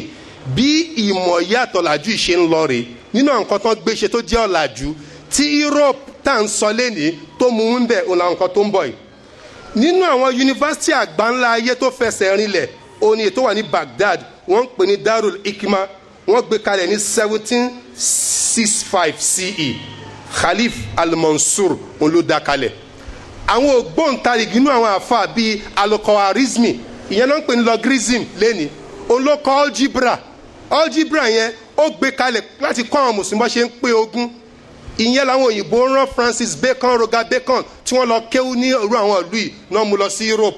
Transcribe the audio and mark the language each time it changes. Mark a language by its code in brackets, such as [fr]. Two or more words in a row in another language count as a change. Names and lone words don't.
[yo] Bí ìmọ̀ yàtọ̀ ọ̀làjú ìṣe ń lọ rè nínú àwọn nǹkan tó ń gbé ṣe tó jẹ́ ọ̀làjú tí Europe tá à ń sọ lénìí tó mú un bẹ̀ òun làwọn nǹkan tó ń bọ̀ yìí. Nínú àwọn yunifásitì àgbáńlá ayé tó fẹsẹ̀ rinlẹ̀ òní ètò wà ní Baghdad, wọ́n ń pè ní Darul Hikma, wọ́n gbé kalẹ̀ ní 1765 CE. Khalif al-Mansur òun ló dá kalẹ̀. Àwọn ògbóǹtarìgì inú àwọn àfáà bíi al-Khwarizmi, ìyẹn náà ń pè ní logarithm lẹ́ni, òun ló kọ́ algebra yẹn ó gbé kalẹ̀ láti kọ́ àwọn mùsùlùmí bá ṣe ń pé ogún. Ìyẹn làwọn òyìnbó rán Francis Bacon, Roger Bacon tí wọ́n lọ kéwú ní irú àwọn ìlú yìí náà mú lọ sí Europe.